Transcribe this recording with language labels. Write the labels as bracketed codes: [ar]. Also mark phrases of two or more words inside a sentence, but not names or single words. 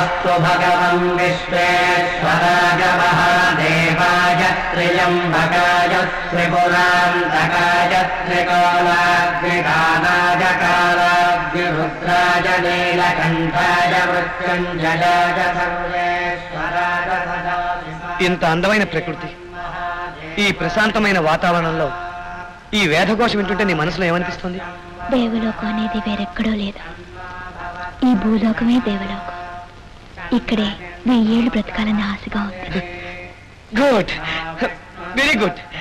[sa] नमोऽस्तु भगवन् विश्वेश्वराय महादेवाय त्र्यम्बकाय त्रिपुरान्तकाय त्रिकालाग्निदानाय कालाग्निरुद्राय नीलकण्ठाय मृत्युञ्जयाय सर्वेश्वराय सदाशिवाय। [te] ఇంత అందమైన ప్రకృతి, ఈ ప్రశాంతమైన వాతావరణంలో ఈ వేదఘోషం వింటుంటే నీ మనసులో ఏమనిపిస్తుంది? దేవలోకం అనేది వేరెక్కడో లేదు, ఈ భూలోకమే దేవలోకం. ఇక్కడే 1000 ఏళ్ళు బ్రతకాలని ఆశగా ఉంది. [en] Good, very good.